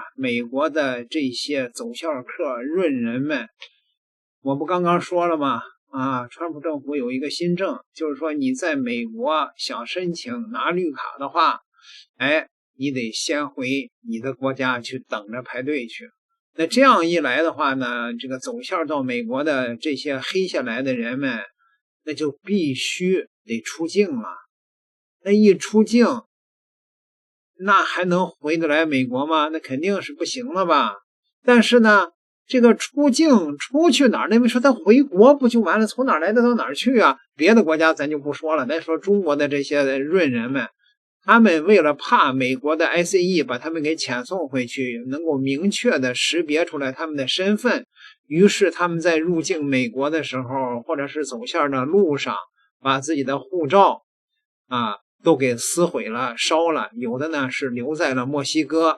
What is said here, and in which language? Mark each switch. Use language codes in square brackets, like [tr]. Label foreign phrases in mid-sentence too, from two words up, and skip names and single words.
[zh] 美國的這些走校客潤人們，我不剛剛說了嗎？川普政府有一個新政，就是說你在美國想申請拿綠卡的話，你得先回你的國家去等着排隊去。那這樣一來的話呢，這個走校到美國的這些黑下來的人們，那就必須得出境了。那一出境，那還能回得來美国嗎？那肯定是不行了吧。但是呢，這個出境出去哪兒？那位說他回國不就完了？從哪兒來的到哪兒去啊？別的國家咱就不說了，咱說中國的這些潤人們，他們為了怕美國的 ICE 把他們給遣送回去，能夠明確的識別出來他們的身份，於是他們在入境美國的時候，或者是走線的路上，把自己的護照都給撕毀了、燒了，有的呢是留在了墨西哥。